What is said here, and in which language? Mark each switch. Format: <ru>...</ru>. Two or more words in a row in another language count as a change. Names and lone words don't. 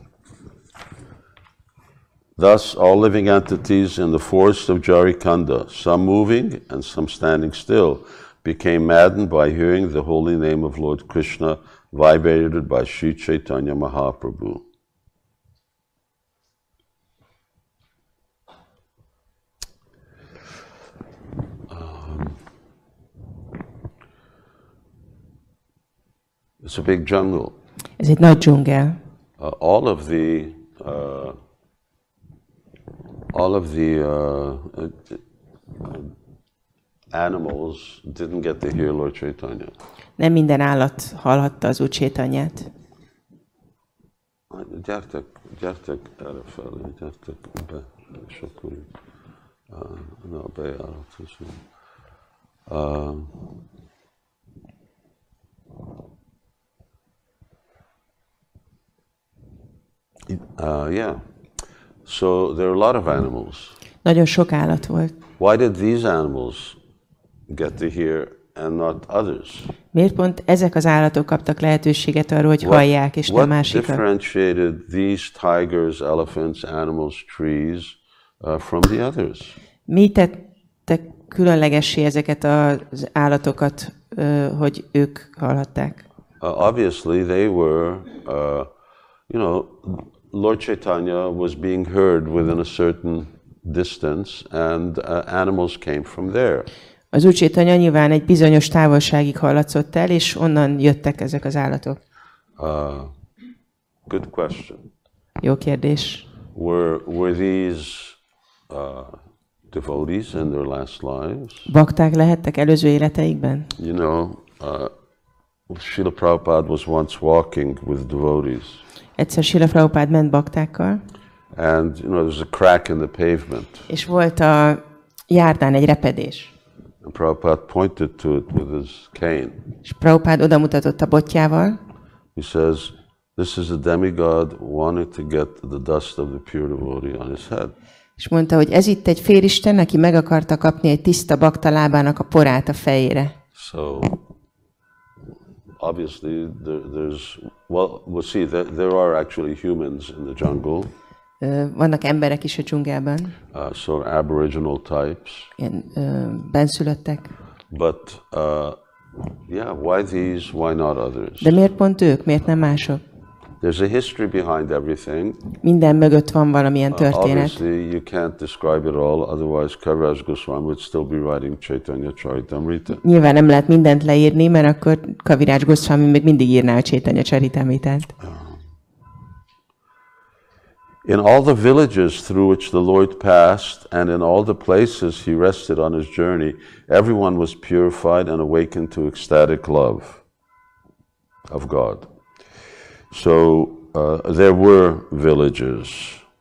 <en>Thus, all living entities in the forest of Jhārikhaṇḍa, some moving and some standing still, became maddened by hearing the holy name of Lord Krishna vibrated by Sri Caitanya Mahaprabhu. It's a big jungle.</en> <hu>Ez egy nagy dzsungel.</hu> <en>All of the animals didn't get to hear Lord Chaitanya.</en> <hu>Nem minden állat hallhatta az Úr Chaitanyát. Gyertek erre felé, gyertek be, és akkor a bejárathoz.</hu> <en>Yeah. So there are a lot of animals.</en> <hu>Nagyon sok állat volt.</hu> <en>Why did these animals get to hear and not others?</en> <hu>Miért pont ezek az állatok kaptak lehetőséget arra, hogy hallják, és nem másikak?</hu> <en>What differentiated these tigers, elephants, animals, trees from the others?</en> <hu>Mi tette különlegessé ezeket az állatokat, hogy ők hallhatták?</hu> <en>obviously they were, Lord Chaitanya was being heard within a certain distance, and animals came from there.</en> <hu>Az Úr Chaitanya nyilván egy bizonyos távolságig hallatszott el, és onnan jöttek ezek az állatok.</hu> <en>Good question.</en> <hu>Jó kérdés.</hu> <en>Were these devotees in their last lives?</en> <hu>Bakták lehettek előző életeikben?</hu> <en>Srila Prabhupada was once walking with devotees.</en> <hu>Egyszer Srila Prabhupada ment baktákkal.</hu> <en>And there was a crack in the pavement.</en> <hu>És volt a járdán egy repedés.</hu> <en>And Prabhupada pointed to it with his cane.</en> <hu>És Prabhupada odamutatott a botjával.</hu> <en>He says, "This is a demigod wanting to get the dust of the pure devotee on his head."</en> <hu>És mondta, hogy ez itt egy félisten, aki meg akarta kapni egy tiszta bakta lábának a porát a fejére.</hu> <en>So obviously we'll see that there are actually humans in the jungle.</en> <hu>Vannak emberek is a dzsungelben.</hu> <en>So aboriginal types.</en> <hu>Ilyen benszülöttek.</hu> <en>But why these? Why not others?</en> <hu>De miért pont ők? Miért nem mások?</hu> <en>There's a history behind everything.</en> <hu>Minden mögött van valamilyen történet.</hu> <en>Obviously, you can't describe it all, otherwise Kaviraj Goswami would still be writing Caitanya-caritāmṛta.</en> <hu>Nyilván nem lehet mindent leírni, mert akkor Kaviraj Goswami még mindig írná a Caitanya-caritāmṛtát.</hu> <en>In all the villages through which the Lord passed, and in all the places he rested on his journey, everyone was purified and awakened to ecstatic love of God. So there were villages.</en>